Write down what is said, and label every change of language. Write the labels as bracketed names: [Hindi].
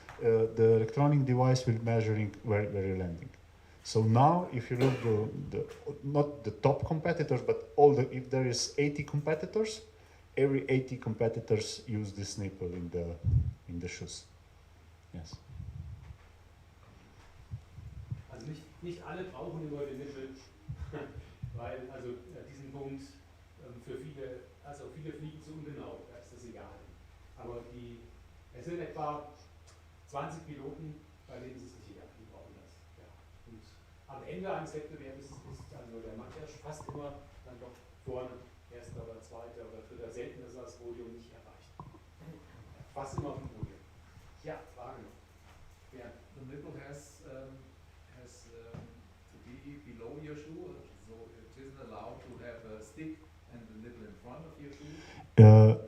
[English] The electronic device will measuring where you're landing. So now, if you look not the top competitors, but if there is 80 competitors, every 80 competitors use this nipple in the shoes. Yes. [German] Also nicht alle brauchen immer den Nippel, weil also diesen Punkt für viele fliegen zu ungenau, da ist das egal. Aber es sind etwa 20 Piloten, bei denen ist es nicht egal, die brauchen das. Ja. Und am Ende eines Wettbewerbs ist also der Matjaž fast immer dann doch vorne, erster oder zweiter oder dritter, selten, dass er das Podium nicht erreicht. Fast immer auf dem Podium. Ja, Frage noch. Ja. [English] The nipple has to be below your shoe, so it isn't allowed to have a stick and the nipple in front of your shoe.